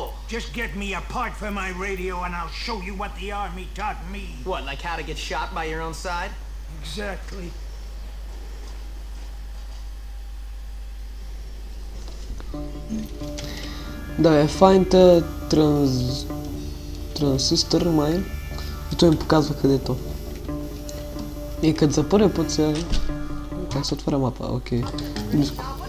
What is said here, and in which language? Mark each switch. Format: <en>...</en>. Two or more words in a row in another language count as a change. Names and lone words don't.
<en>Just get me a part for my radio, and I'll show you what the army taught me. What, like how to get shot by your own side? Exactly. Да, find a transistor mine.</en> <bg>И той им показва където. И като за първи път се... Как се отваря мапа? Окей. Близко.</bg>